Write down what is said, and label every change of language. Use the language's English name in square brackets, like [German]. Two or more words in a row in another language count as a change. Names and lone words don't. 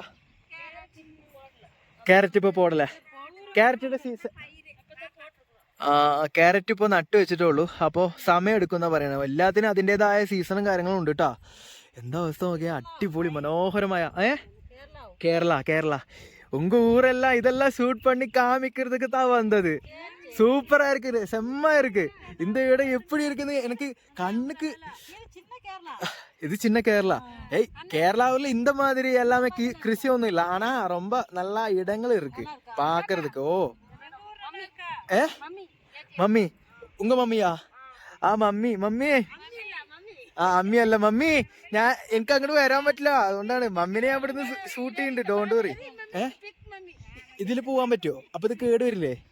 [Malayalam] ക്യാരറ്റ് ഇപ്പോൾ പോടല്ലേ? ക്യാരറ്റിന്റെ സീസൺ. ക്യാരറ്റ് ഇപ്പോൾ നട്ട് വെച്ചിട്ടുള്ളൂ. അപ്പോൾ സമയം എടുക്കുമെന്നാണ് പറയണത്. എല്ലാത്തിനും അതിൻ്റെതായ സീസണും കാര്യങ്ങളും ഉണ്ട് കേട്ടോ. എന്താ അവസ്ഥ നോക്കിയാൽ അടിപൊളി മനോഹരമായ കേരള [Tamil] ഉങ്ക ஊரெல்லாம் இதெல்லாம் ஷூட் பண்ணி காமிக்கிறதுக்கு தான் வந்தது. சூப்பரா இருக்குது, செம்மா இருக்கு. இந்த இடம் எப்படி இருக்குன்னு எனக்கு கண்ணுக்கு. இது சின்ன கேரளா. கேரளாவில் இந்த மாதிரி எல்லாமே கிருஷி ஒன்றும் இல்லை. ஆனா ரொம்ப நல்லா இடங்கள் இருக்கு பாக்குறதுக்கு. [Malayalam] മമ്മി ഉങ്ക മമ്മിയാ? മമ്മി അമ്മി അല്ല മമ്മി. എനിക്ക് അങ്ങോട്ട് വരാൻ പറ്റില്ല, അതുകൊണ്ടാണ് മമ്മിനെ ഞാൻ ഇവിടുന്ന് ഷൂട്ട് ചെയ്യുന്നുണ്ട്. [English] don't worry. [Malayalam] ഇതിൽ പോവാൻ പറ്റുമോ? അപ്പൊ ഇത് കേട് വരില്ലേ?